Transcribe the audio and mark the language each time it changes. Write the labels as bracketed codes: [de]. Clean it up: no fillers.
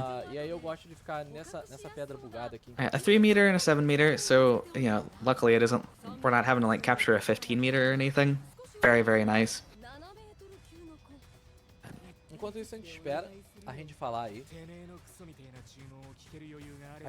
[pt] E aí eu gosto de ficar nessa pedra bugada aqui. [en] a 3 meter and a 7 meter. So luckily it isn't. We're not having to like capture a 15 meter or anything. Very, very nice. [ja] 7メートル級の子 [pt] Enquanto isso a gente espera a gente falar aí. [ja] てめえのクソみてえな注文を聞ける余裕があれば